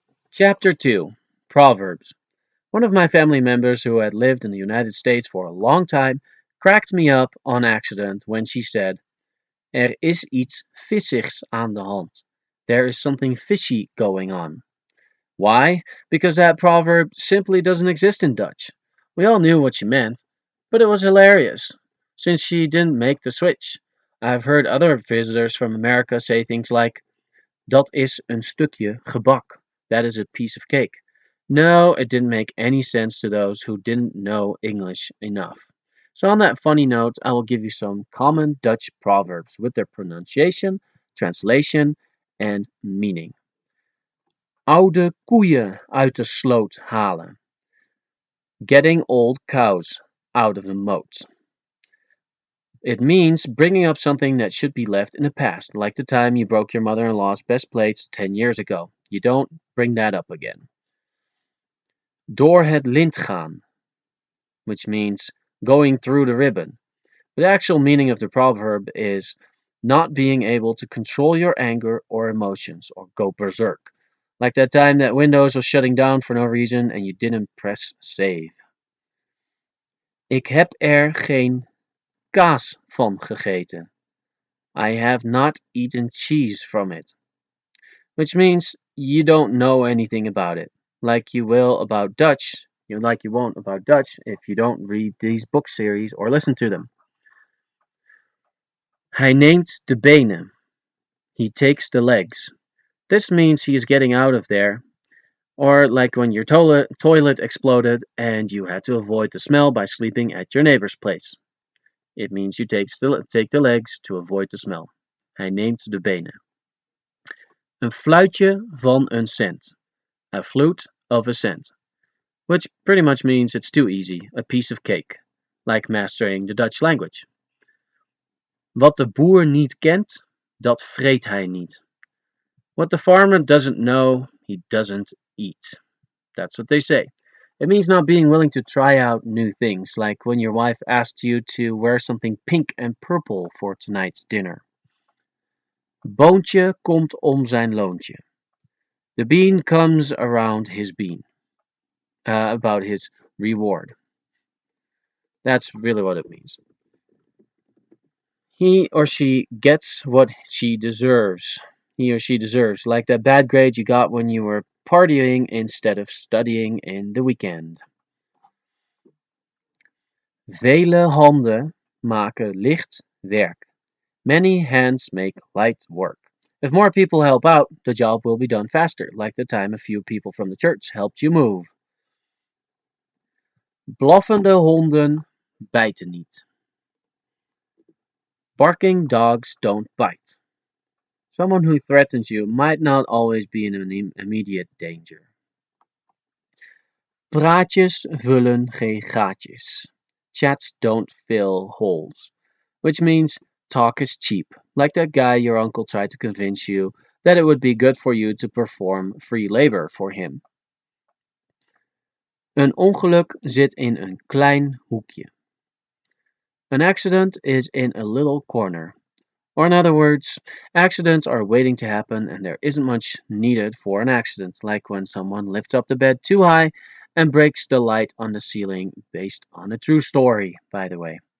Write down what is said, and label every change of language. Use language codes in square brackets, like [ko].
[en] Chapter 2 Proverbs. One of my family members who had lived in the United States for a long time cracked me up on accident when she said, [nl] is iets vissigs aan de hand. [en] There is something fishy going on. Why? Because that proverb simply doesn't exist in Dutch. We all knew what she meant, but it was hilarious, since she didn't make the switch. I've heard other visitors from America say things like, [nl] dat is een stukje gebak. [en] That is a piece of cake. No, it didn't make any sense to those who didn't know English enough. So on that funny note, I will give you some common Dutch proverbs with their pronunciation, translation, and meaning. [nl] Oude koeien uit de sloot halen. [en] Getting old cows out of the moat. It means bringing up something that should be left in the past, like the time you broke your mother-in-law's best plates 10 years ago. You don't bring that up again. [nl] Door het lint gaan, [en] which means going through the ribbon. The actual meaning of the proverb is not being able to control your anger or emotions, or go berserk. Like that time that Windows was shutting down for no reason and you didn't press save. [nl] Ik heb er geen kaas van gegeten. [en] I have not eaten cheese from it. Which means you don't know anything about it. Like you will about Dutch, like you won't about Dutch if you don't read these book series or listen to them. [nl] Hij neemt de benen. [en] He takes the legs. This means he is getting out of there. Or like when your toilet exploded and you had to avoid the smell by sleeping at your neighbor's place. It means you take the legs to avoid the smell. [nl] Hij neemt de benen. Een fluitje van een cent. [en] A flute of a cent. Which pretty much means it's too easy, a piece of cake. Like mastering the Dutch language. [nl] Wat de boer niet kent, dat vreet hij niet. [en] What the farmer doesn't know, he doesn't eat. That's what they say. It means not being willing to try out new things, like when your wife asks you to wear something pink and purple for tonight's dinner. [nl] Boontje komt om zijn loontje. [en] The bean comes around his bean. About his reward. That's really what it means. He or she gets what she deserves. He or she deserves, like that bad grade you got when you were partying instead of studying in the weekend. [nl] Vele handen maken licht werk. [en] Many hands make light work. If more people help out, the job will be done faster, like the time a few people from the church helped you move. [nl] Blaffende honden bijten niet. [en] Barking dogs don't bite. Someone who threatens you might not always be in immediate danger. [nl] Praatjes vullen geen gaatjes. [en] Chats don't fill holes. Which means talk is cheap, like that guy your uncle tried to convince you that it would be good for you to perform free labor for him. [nl] Een ongeluk zit in een klein hoekje. [en] An accident is in a little corner. Or in other words, accidents are waiting to happen and there isn't much needed for an accident, like when someone lifts up the bed too high and breaks the light on the ceiling, based on a true story, by the way.